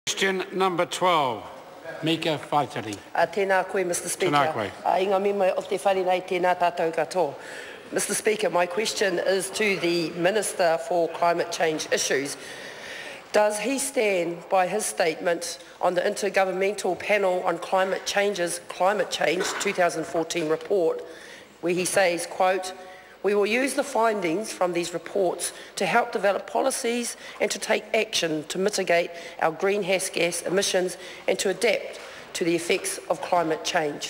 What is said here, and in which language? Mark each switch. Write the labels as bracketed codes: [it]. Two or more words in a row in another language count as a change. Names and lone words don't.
[en] Question number 12, Meka Whaitiri. [mi] Tēnā koe, [en] Mr. Speaker. [mi] Tēnā koe. Inga mima o te wharenei tēnā tātou katoa. [en] Mr. Speaker, my question is to the Minister for Climate Change Issues. Does he stand by his statement on the Intergovernmental Panel on Climate Change's Climate Change 2014 report, where he says, quote, "We will use the findings from these reports to help develop policies and to take action to mitigate our greenhouse gas emissions and to adapt to the effects of climate change"?